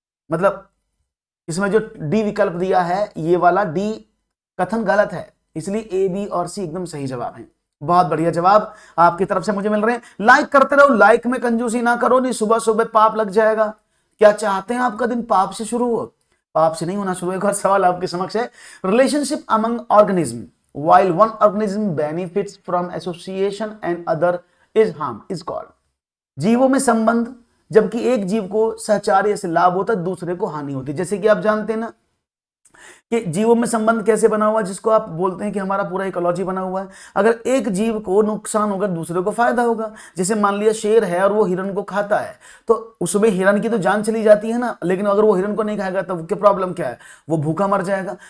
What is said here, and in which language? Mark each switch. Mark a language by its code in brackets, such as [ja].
[hi] मतलब इसमें जो डी विकल्प दिया है ये वाला डी कथन गलत है, इसलिए ए, बी और सी एकदम सही जवाब है। बहुत बढ़िया जवाब आपकी तरफ से मुझे मिल रहे हैं। लाइक करते रहो, लाइक में कंजूसी ना करो, नहीं सुबह सुबह पाप लग जाएगा। क्या चाहते हैं आपका दिन पाप से शुरू हो? पाप से नहीं होना शुरू। एक और सवाल आपके समक्ष है, [en] Relationship among organism while one organism benefits from association and other is harm is called। [hi] जीवों में संबंध, जबकि एक जीव को सहचार्य से लाभ होता है, दूसरे को हानि होती है। जैसे कि आप जानते हैं ना कि जीवों में संबंध कैसे बना हुआ है, जिसको आप बोलते हैं कि हमारा पूरा इकोलॉजी बना हुआ है। अगर एक जीव को नुकसान होगा दूसरे को फायदा होगा। जैसे मान लिया शेर है और वो हिरन को खाता है, तो उसमें हिरन की तो जान चली जाती है ना, लेकिन अगर वो हिरन को नहीं खाएगा तो क्या प्रॉब्लम क्या है, वो भूखा मर जाएगा।